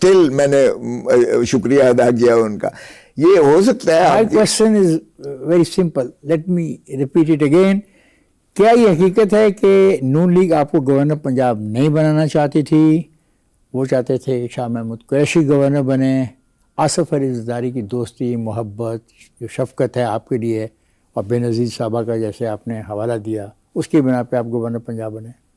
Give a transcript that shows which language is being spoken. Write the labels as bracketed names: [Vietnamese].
[Urdu] میں نے شکریہ ادا کیا ان کا. یہ ہو سکتا ہے. [English] My question is very simple. Let me repeat it again. [Urdu] کیا یہ حقیقت ہے کہ نون لیگ آپ کو گورنر پنجاب نہیں بنانا چاہتی تھی, وہ چاہتے تھے کہ شاہ محمود قریشی گورنر بنے, آصف علی زرداری کی دوستی محبت جو شفقت ہے آپ کے لیے اور بے نظیر صاحبہ کا جیسے آپ نے حوالہ دیا, اس کی بنا پہ آپ گورنر پنجاب بنے؟